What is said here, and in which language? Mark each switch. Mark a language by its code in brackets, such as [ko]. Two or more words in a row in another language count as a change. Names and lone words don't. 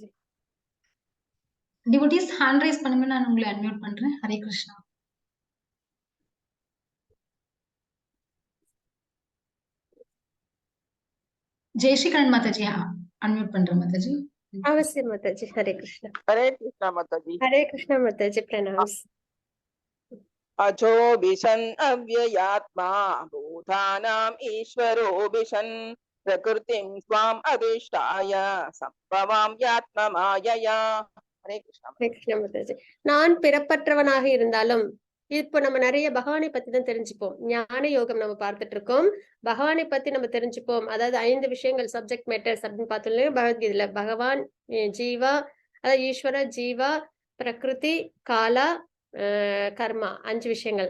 [ta] டிவோட்டிஸ் [en] hand raise [ta] பண்ணுங்க, நான் உங்களை அன்மியூட் பண்றேன். ஹரே கிருஷ்ணா. ஜெயஸ்ரீகரன் மாதாஜி அன்மியூட் பண்றேன் மாதாஜி. அவசியம் மாதாஜி. ஹரே கிருஷ்ணா. [hi] हरे कृष्ण माताजी. [ta] ஹரே கிருஷ்ண மாதாஜி. பிரணாம்ஸ். [sa] अजो बिशन अव्ययात्मा भूतानां ईश्वरो बिशन प्रकृतिं स्वाम् अधिष्ठाय संभवां यात्ममायया. [hi] हरे कृष्ण. [ta] ஹரே கிருஷ்ண மாதாஜி. நான் பிறப்பற்றவனாக இருந்தாலும் இப்போ நம்ம நிறைய பகவானை பத்தி தான் தெரிஞ்சுப்போம். ஞான யோகம் நம்ம பார்த்துட்டு இருக்கோம். பகவானை பத்தி நம்ம தெரிஞ்சுப்போம். அதாவது 5 விஷயங்கள் [en] subject matters [ta] அப்படின்னு பார்த்தோம் பகவத்கீதையில. பகவான், ஜீவா, அதாவது ஈஸ்வர, ஜீவா, பிரகிருதி, காலா, கர்மா, 5 விஷயங்கள்.